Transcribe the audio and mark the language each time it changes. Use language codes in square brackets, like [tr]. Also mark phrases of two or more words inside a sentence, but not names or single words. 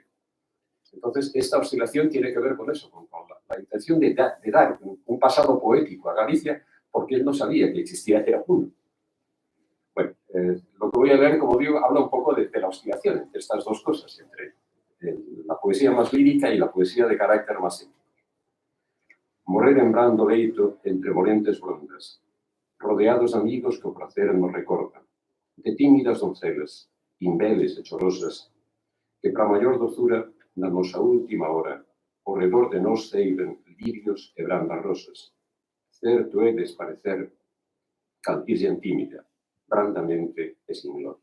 [es] Entonces, esta oscilación tiene que ver con eso, con la intención de dar un pasado poético a Galicia, porque él no sabía que existía era uno. Bueno, lo que voy a leer, como digo, habla un poco de la oscilación entre estas dos cosas, entre la poesía más lírica y la poesía de carácter más épico. [gl] Morrer en brando leito entre morentes blondas, rodeados de amigos que o placer nos recordan, de tímidas doncelas, imbeles e chorosas, que para maior dozura, na nosa última hora, ao redor de nós ceiben lirios e brandas rosas. Certo é desparecer, calquisian tímida, brandamente e sin gloria.